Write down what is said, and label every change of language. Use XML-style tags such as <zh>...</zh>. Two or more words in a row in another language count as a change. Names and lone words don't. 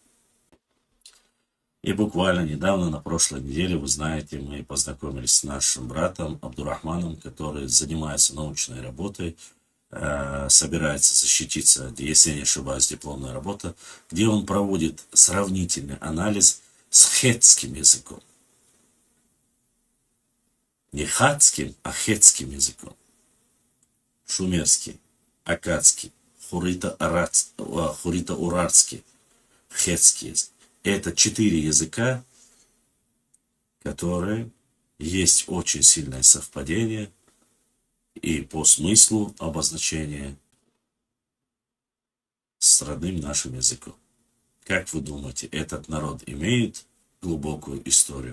<ru>И буквально недавно, на прошлой неделе, вы знаете, мы познакомились с нашим братом Абдурахманом, который занимается научной работой, собирается защититься, если я не ошибаюсь, дипломная работа, где он проводит сравнительный анализ с хетским языком. Не хатским, а хетским языком. Шумерский, аккадский, хурита-уральский, хетский язык. Это 4 языка, которые есть очень сильное совпадение и по смыслу обозначения с родным нашим языком. Как вы думаете, этот народ имеет глубокую историю?</ru>